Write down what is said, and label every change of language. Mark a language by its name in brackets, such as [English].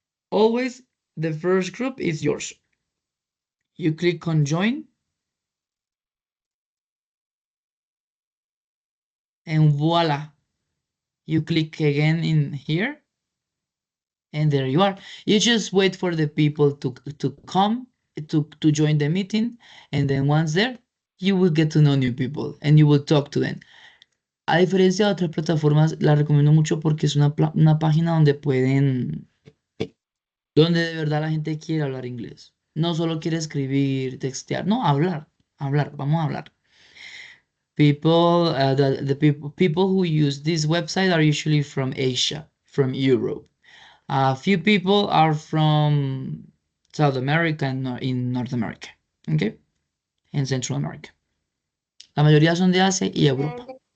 [English] Always the first group is yours. You click on join, and voila, you click again in here, and there you are. You just wait for the people to come to join the meeting, and then once there, you will get to know new people and you will talk to them. [Spanish] A diferencia de otras plataformas, la recomiendo mucho porque es una página donde de verdad la gente quiere hablar inglés. No solo quiere escribir, textear, no, hablar, vamos a hablar. [English] People, the people who use this website are usually from Asia, from Europe. A few people are from South America and in North America, okay, and Central America. [Spanish] La mayoría son de Asia y Europa.